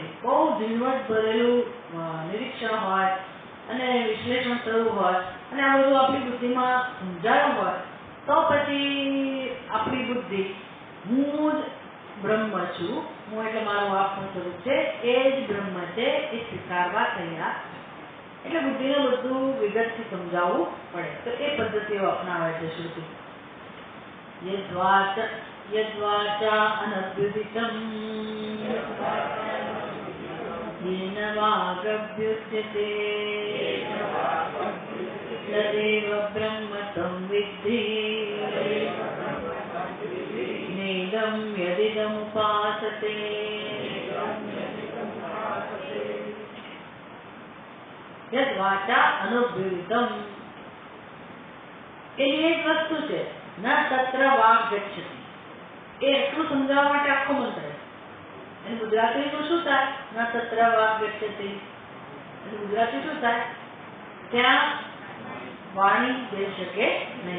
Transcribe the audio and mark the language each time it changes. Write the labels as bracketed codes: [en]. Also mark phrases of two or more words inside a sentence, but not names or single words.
[gu] બહુ ઝીણવટ ભરેલું નિરીક્ષણ હોય અને વિશ્લેષણ થયું હોય અને આ બધું આપણી બુદ્ધિમાં સમજાયું હોય તો પછી આપણી બુદ્ધિ હું જ બ્રહ્મ છું, હું એટલે મારું આત્મ સ્વરૂપ છે, એ જ બ્રહ્મ છે એ સ્વીકારવા તૈયાર. એટલે બુદ્ધિને બધું વિગતથી સમજાવવું પડે. તો એ પદ્ધતિઓ અપનાવે છે શ્રુતિ. [sa] यद्वाचा अनभ्युदितम येन वागभ्युच्यते तदेव ब्रह्म तं विद्धि नेदं यदिदमुपासते. यद्वाचा अनुभ्युदितम, [gu] એની એક વસ્તુ છે [sa] न तत्र वाग गच्छति, [gu] એ એટલું સમજાવવા માટે આખો મંત્ર. અને ગુજરાતીનું શું થાય? [sa] न तत्र वाग गच्छति, [gu] અને ગુજરાતી શું થાય? ત્યાં વાણી જઈ શકે નહીં.